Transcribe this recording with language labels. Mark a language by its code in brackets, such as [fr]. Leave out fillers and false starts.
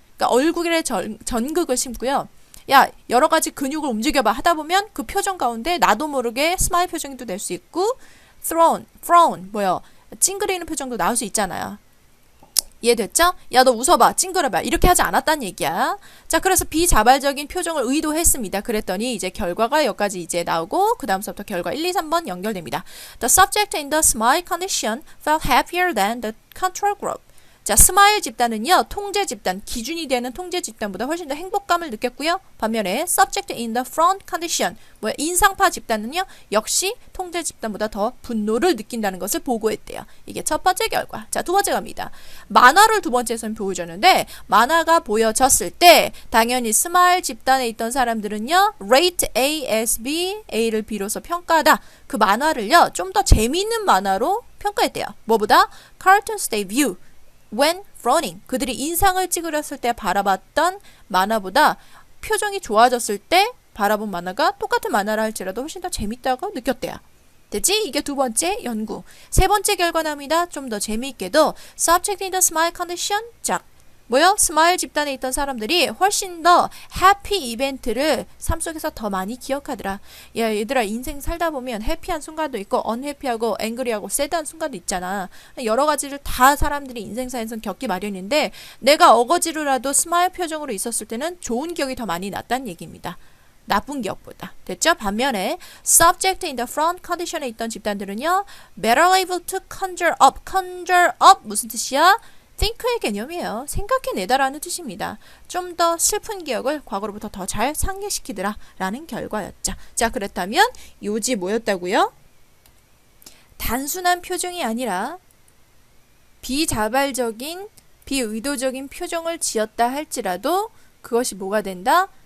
[ko] 그러니까 얼굴에 전극을 심고요. 야, 여러 가지 근육을 움직여봐 하다 보면 그 표정 가운데 나도 모르게 스마일 표정도 낼 수 있고 frown, 뭐요? 찡그리는 표정도 나올 수 있잖아요. 이해됐죠? 야, 너 웃어봐, 찡그려봐 이렇게 하지 않았다는 얘기야. 자, 그래서 비자발적인 표정을 의도했습니다. 그랬더니 이제 결과가 여기까지 이제 나오고 그 다음부터 결과 1, 2, 3번 연결됩니다. [en] The subject in the smile condition felt happier than the control group. [ko] 자, 스마일 집단은요, 통제 집단, 기준이 되는 통제 집단보다 훨씬 더 행복감을 느꼈고요. 반면에 [en] subject in the front condition, [ko] 뭐야, 인상파 집단은요, 역시 통제 집단보다 더 분노를 느낀다는 것을 보고했대요. 이게 첫 번째 결과. 자, 두 번째 갑니다. 만화를 두 번째에서는 보여줬는데, 만화가 보여졌을 때 당연히 스마일 집단에 있던 사람들은요, [en] rate A as B, [ko] A를 B로서 평가하다. 그 만화를요, 좀 더 재미있는 만화로 평가했대요. 뭐보다? [en] cartoons they view when frowning. [ko] 그들이 인상을 찌그렸을 때 바라봤던 만화보다 표정이 좋아졌을 때 바라본 만화가 똑같은 만화라 할지라도 훨씬 더 재밌다고 느꼈대요. 됐지? 이게 두 번째 연구. 세 번째 결과 나옵니다. 좀 더 재미있게도 [en] subject in the smile condition. [ko] 짝. 뭐요? 스마일 집단에 있던 사람들이 훨씬 더 해피 이벤트를 삶 속에서 더 많이 기억하더라. 야, 얘들아, 인생 살다 보면 해피한 순간도 있고 언해피하고 앵그리하고 새드한 순간도 있잖아. 여러 가지를 다 사람들이 인생사에선 겪기 마련인데 내가 어거지로라도 스마일 표정으로 있었을 때는 좋은 기억이 더 많이 났다는 얘기입니다. 나쁜 기억보다. 됐죠? 반면에 [en] subject in the front condition에 [ko] 있던 집단들은요, [en] better able to conjure up. [ko] conjure up 무슨 뜻이야? think의 개념이에요. 생각해내다라는 뜻입니다. 좀 더 슬픈 기억을 과거로부터 더 잘 상기시키더라 라는 결과였죠. 자, 그렇다면 요지 뭐였다고요? 단순한 표정이 아니라 비자발적인 비의도적인 표정을 지었다 할지라도 그것이 뭐가 된다?